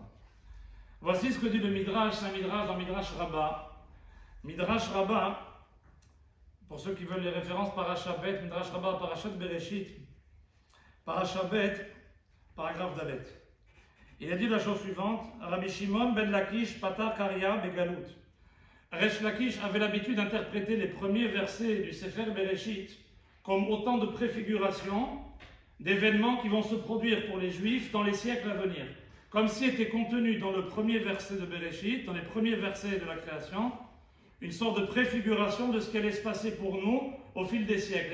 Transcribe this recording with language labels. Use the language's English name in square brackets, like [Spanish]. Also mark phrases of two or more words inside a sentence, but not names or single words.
[French] Voici ce que dit le Midrash, c'est un Midrash dans Midrash Rabbah. Midrash Rabbah, pour ceux qui veulent les références, Parashat Bet, Midrash Rabbah, Parashat Bereshit, Parashat Bet, paragraphe Dalet. Il a dit la chose suivante, [Hebrew] רבי שמעון בן לקיש פתר קרייה בגלות. [French] Resh Lakish avait l'habitude d'interpréter les premiers versets du Sefer Bereshit comme autant de préfigurations d'événements qui vont se produire pour les Juifs dans les siècles à venir. Comme si était contenu dans le premier verset de Bereshit, dans les premiers versets de la création, une sorte de préfiguration de ce qui allait se passer pour nous au fil des siècles.